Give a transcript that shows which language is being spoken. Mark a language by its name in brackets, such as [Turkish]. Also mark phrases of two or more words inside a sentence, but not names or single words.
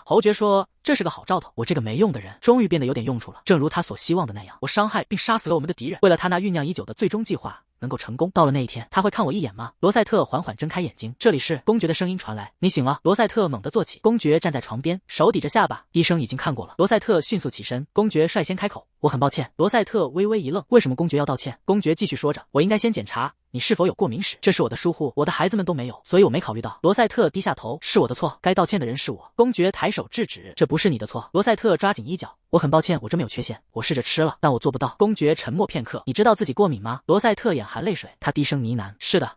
[Chinese] 侯爵說，這是個好兆頭，我這個沒用的人終於變得有點用處了，正如他所希望的那樣，我傷害並殺死了我們的敵人，為了他那醞釀已久的最終計劃能夠成功。到了那一天，他會看我一眼嗎？羅塞特緩緩睜開眼睛，這裡是。公爵的聲音傳來，你醒了。羅塞特猛地坐起，公爵站在床邊，手抵着下巴，醫生已經看過了。羅塞特迅速起身，公爵率先開口，我很抱歉。羅塞特微微一愣，為什麼公爵要道歉？公爵繼續說着，我應該先檢查你是否有過敏史，這是我的疏忽，我的孩子們都沒有，所以我沒考慮到。羅塞特低下頭，是我的錯，該道歉的人是我。公爵抬手制止，這不是你的錯。羅塞特抓緊衣角，我很抱歉，我真沒有缺陷，我試着吃了，但我做不到。公爵沉默片刻，你知道自己過敏嗎？羅塞特眼含淚水，他低聲呢喃，是的。